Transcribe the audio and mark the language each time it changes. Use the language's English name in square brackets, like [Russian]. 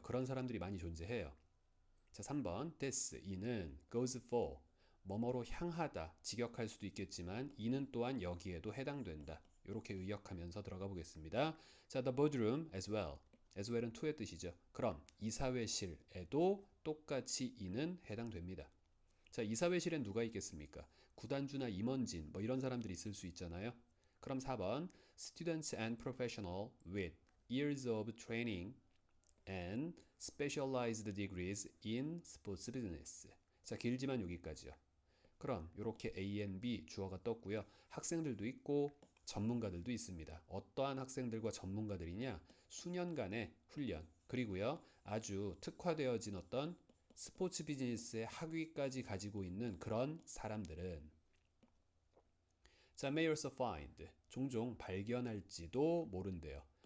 [Korean] 그런 사람들이 많이 존재해요. 자, 3번 this, 이는 goes for, 뭐뭐로 향하다, 직역할 수도 있겠지만 이는 또한 여기에도 해당된다. 이렇게 의역하면서 들어가 보겠습니다. 자, the boardroom as well. as well은 to의 뜻이죠. 그럼 이사회실에도 똑같이 이는 해당됩니다. 자, 이사회실엔 누가 있겠습니까? 구단주나 임원진 이런 사람들이 있을 수 있잖아요. [English] 그럼 4번 students and professional with years of training and specialized degrees in sports business. [Korean] 자, 길지만 여기까지요. 그럼 이렇게 A and B 주어가 떴고요. 학생들도 있고 전문가들도 있습니다. 어떠한 학생들과 전문가들이냐? 수년간의 훈련, 그리고요 아주 특화되어진 어떤 스포츠 비즈니스의 학위까지 가지고 있는 그런 사람들은 자, [English] may also find, [Korean] 종종 발견할지도 모른대요.